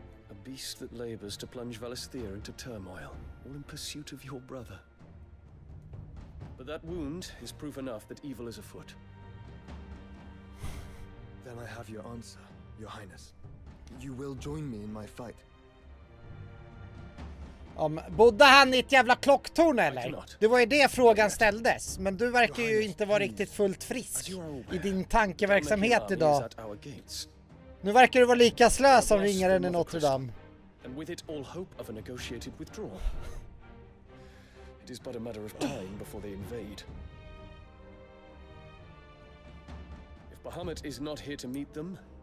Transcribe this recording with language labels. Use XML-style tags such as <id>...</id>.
<en>A beast that labors to plunge Valisthea into turmoil, all in pursuit of your brother. But that wound is proof enough that evil is afoot. Then I have your answer, Your Highness. You will join me in my fight.</en> <sv>Bodde han i ett jävla klocktorn eller? Det var ju det frågan ställdes. Men du verkar ju inte vara riktigt fullt frisk i din tankeverksamhet idag. Nu verkar du vara lika slö som ringaren i Notre Dame.</sv> <en>And with it all hope of a negotiated withdrawal. It is but a matter of time before they invade. If Bahamut is not here to meet them,</en>